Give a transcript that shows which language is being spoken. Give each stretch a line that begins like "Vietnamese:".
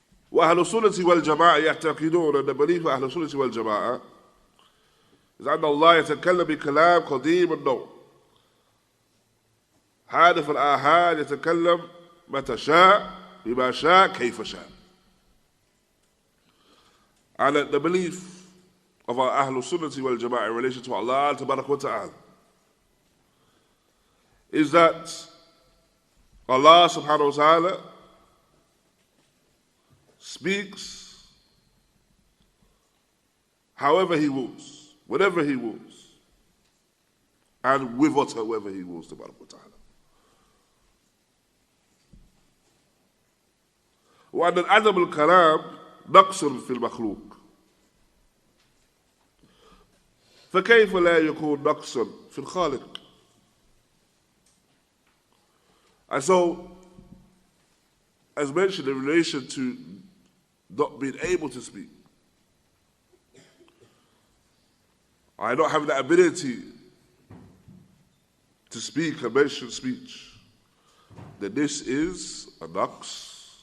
Arabic: وأهل السنة والجماعة يعتقدون أن
English: belief
Arabic: أهل السنة والجماعة
English: is
Arabic: أن الله يتكلم بكلام قديم النوع حادث الآحاد يتكلم متى شاء بما شاء كيف شاء.
English: And the belief of our Ahlus Sunnah wal Jama'ah in relation to Allah Tabarak wa Ta'ala is that Allah Subhanahu wa Ta'ala speaks however He wills, whenever He wills, and with whatsoever He wills, Tabarak wa Ta'ala.
Arabic: وأن عدم الكلام نقص في المخلوق فكيف لا يكون نقصا في الخالق.
English: And so, as mentioned in relation to not being able to speak, not having that ability to speak and mention speech, then this is a naqs.